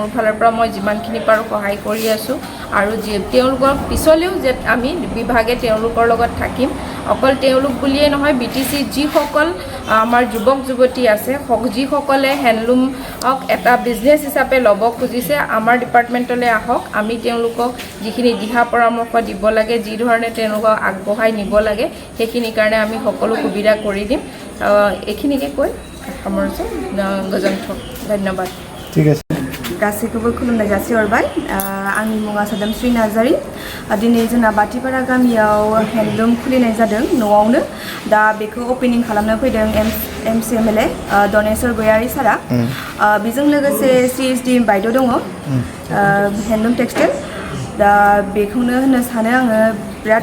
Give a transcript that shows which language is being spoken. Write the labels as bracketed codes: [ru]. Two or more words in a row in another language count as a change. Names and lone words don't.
[as] ফালৰ পৰা মই যিমানখিনি পাৰোঁ সহায় কৰি আছোঁ আৰু তেওঁলোকৰ পিছলৈও যে আমি বিভাগে তেওঁলোকৰ লগত থাকিম অকল তেওঁলোক বুলিয়েই নহয় BTC যিসকল আমাৰ যুৱক যুৱতী আছে যিসকলে হেণ্ডলুমক এটা বিজনেছ হিচাপে ল'ব খুজিছে আমাৰ ডিপাৰ্টমেণ্টলৈ আহক আমি তেওঁলোকক যিখিনি দিহা পৰামৰ্শ দিব লাগে যি ধৰণে তেওঁলোকক আগবঢ়াই নিব লাগে সেইখিনিৰ কাৰণে আমি সকলো সুবিধা কৰি দিম এইখিনিকে কৈ সামৰিছোঁ গজন্থক ধন্যবাদ ঠিক আছে [brx] गासैखौबो खुलुमनाय जासिहरबाय आंनि मुङा सोदोमस्रि नार्जारी दिनै जोंना बाथिपारा गामियाव हेन्दलुम खुलिनाय जादों न'आवनो दा बेखौ ओपनिं खालामनो फैदों MCMLA दनेश्वर गयारी सारा बेजों लोगोसे CSD बायद' दङ [en] handloom textile [brx] दा बेखौनो होननो सानो आङो बिराद